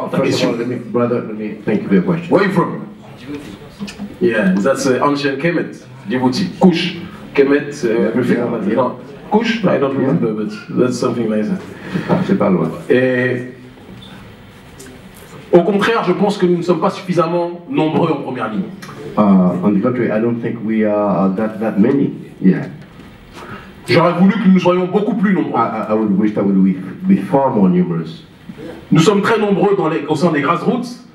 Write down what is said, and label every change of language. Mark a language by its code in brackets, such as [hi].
[en] First of all, let me thank you for your question. Where are you from? Yeah, that's ancient Kemet, Djibouti. Kush, Kemet, everything. No, Kush, I don't remember, but that's something like that. [fr] C'est pas loin. Et au contraire, je pense que nous ne sommes pas suffisamment nombreux en première ligne. [en] On the contrary, I don't think we are that many. Yeah. [fr] J'aurais voulu que nous soyons beaucoup plus nombreux. [en] I would wish that we would be far more numerous. [fr] Nous sommes très nombreux au sein des grassroots.